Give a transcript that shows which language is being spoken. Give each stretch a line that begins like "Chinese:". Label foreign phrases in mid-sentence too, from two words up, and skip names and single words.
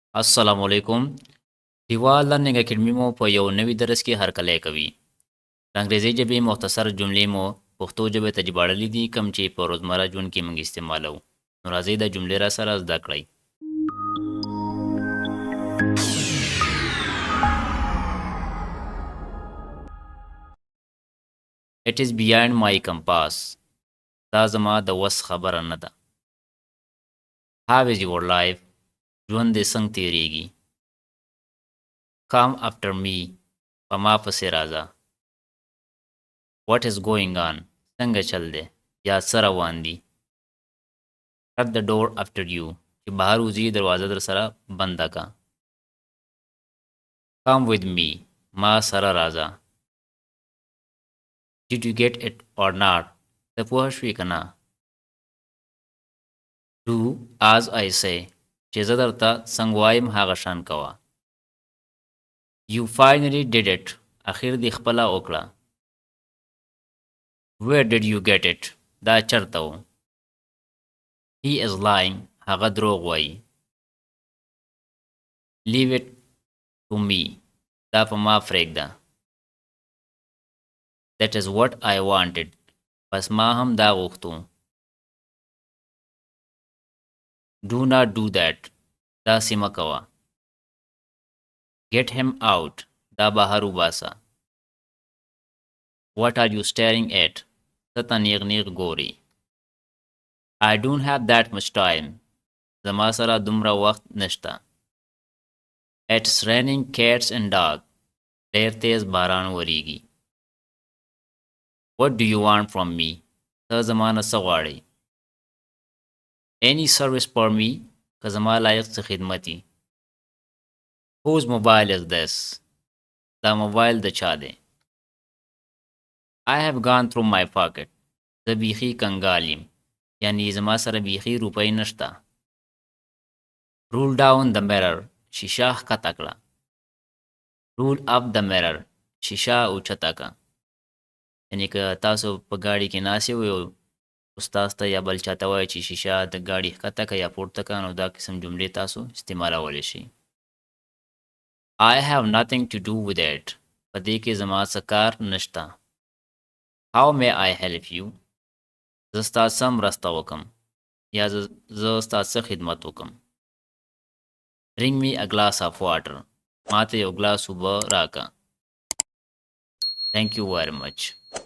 Pashto: अस्सलामुअलैकुम دیوال لرننګ اکیډمي مو په یو نوي درس کې هرکلی کوي. د انګریزي ژبې مختصر جملې مو پښتو ژبې ته ژباړلي دي کوم چې په روزمره ژوند کې موږ استعمالوو. نو راځئ دا جملې را سره زده کړئ.
English: It is beyond my compass.
Pashto: دا زما د وس خبره نه ده.
English: How is your life?
Pashto: ژوند دې څنګه تیریږي؟
English: Come after me.
Pashto: په ما پسې راځه.
English: What is going on?
Pashto: څنګه چل دی یا څه روان دي؟
English: Shut the door after you.
Pashto: چې بهر وځي دروازه در سره بنده کا.
English: Come with me.
Pashto: ما سره راځه.
English: Did you get it or not?
Pashto: ته پوه شوې که نه؟
English: Do as I say.
Pashto: چې زه درته څنګه وایم هغه شان کوه.
English: You finally did it.
Pashto: اخر دې خپله وکړه.
English: Where did you get it?
Pashto: دا چرته و.
English: He is lying.
Pashto: هغه دروغ وایي.
English: Leave it to me.
Pashto: دا په ما پرېږده.
English: That is what I wanted.
Pashto: پس ما هم دا غوښتو.
English: Do not do that.
Pashto: داسې مه کوه.
English: Get him out.
Pashto: دا بهر وباسه.
English: What are you staring at?
Pashto: ته ته نیغ نیغ ګورې.
English: I don't have that much time.
Pashto: زما سره دومره وخت نشته.
English: It's raining cats and dogs.
Pashto: ډېر تیز باران وریږي.
English: What do you want from me?
Pashto: ته زما نه څه غواړې؟
English: Any service for me?
Pashto: که زما لایق څه خدمتي.
English: Whose mobile is this?
Pashto: دا موبایل د چا دی؟
English: I have gone through my pocket.
Pashto: زه بیخي کنګال یم. یعنی زما سره بیخي روپۍ نشته.
English: Roll down the mirror.
Pashto: شیشه ښکته کړه.
English: Roll up the mirror.
Pashto: شیشه اوچته کړه. یعنی که تاسو په ګاډي کې ناست یو استاد ته یا بل چاته وایي چې شیشه د ګاډي ښکته کړه یا پورته کړه نو دا قسم جملې تاسو استعمالولی شئ.
English: I have nothing to do with it.
Pashto: په دې کې زما څه کار نشته.
English: How may I help you?
Pashto: زه ستا څه مرسته وکړم یا زه ستا څه خدمت وکړم.
English: Bring me a glass of water.
Pashto: ما ته یو ګلاس اوبه راکړه.
English: Thank you very much.